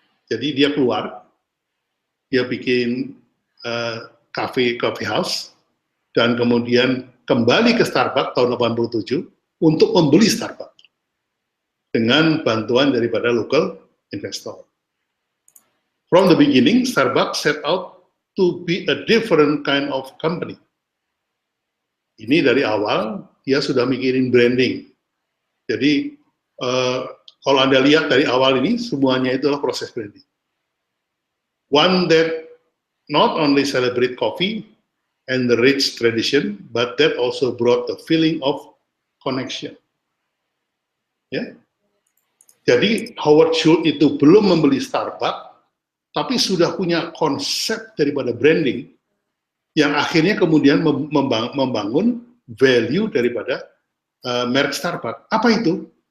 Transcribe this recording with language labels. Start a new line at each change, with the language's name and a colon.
Indonesian: Jadi dia keluar, dia bikin coffee house, dan kemudian kembali ke Starbucks tahun 87 untuk membeli Starbucks dengan bantuan daripada local investor.
English: From the beginning, Starbucks set out to be a different kind of company.
Indonesian: Ini dari awal, dia sudah mikirin branding. Jadi, kalau Anda lihat dari awal ini, semuanya itulah proses branding.
English: One that not only celebrate coffee and the rich tradition, but that also brought the feeling of connection.
Indonesian: Ya. Jadi, Howard Schultz itu belum membeli Starbucks, tapi sudah punya konsep daripada branding yang akhirnya kemudian membangun value daripada merek Starbucks. Apa itu?